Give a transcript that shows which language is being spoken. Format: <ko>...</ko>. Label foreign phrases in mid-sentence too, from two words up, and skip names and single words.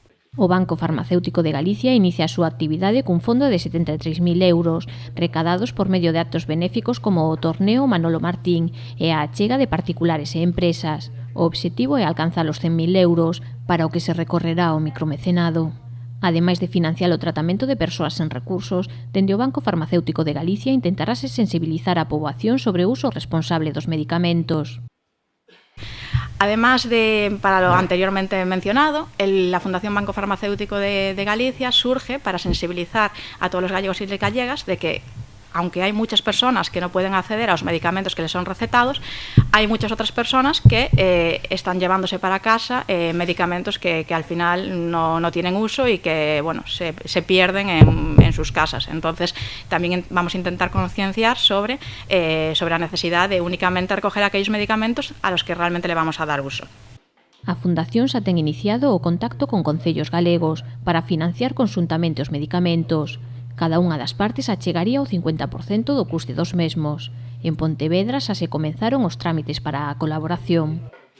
<gl>O Banco Farmacéutico de Galicia inicia a súa actividade cun fondo de 73.000 euros, recadados por medio de actos benéficos como o torneo Manolo Martín e a achega de particulares e empresas. O obxectivo é alcanzar os 100.000 euros, para o que se recorrerá ao micromecenado. Ademais de financiar o tratamento de persoas sen recursos, dende o Banco Farmacéutico de Galicia intentarase sensibilizar a poboación sobre o uso responsable dos medicamentos.</gl> <es>Además de, para lo anteriormente mencionado, la Fundación Banco Farmacéutico de Galicia surge para sensibilizar a todos los gallegos y gallegas de que, aunque hay muchas personas que no pueden acceder a los medicamentos que les son recetados, hay muchas otras personas que están llevándose para casa medicamentos que al final no tienen uso y que bueno, se pierden en sus casas. Entonces, también vamos a intentar concienciar sobre la necesidad de únicamente recoger aquellos medicamentos a los que realmente le vamos a dar uso.</es> <gl>A Fundación xa ten iniciado o contacto con concellos galegos para financiar conxuntamente os medicamentos. Cada unha das partes achegaría o 50% do custe dos mesmos. En Pontevedra xa se comenzaron os trámites para a colaboración.</gl>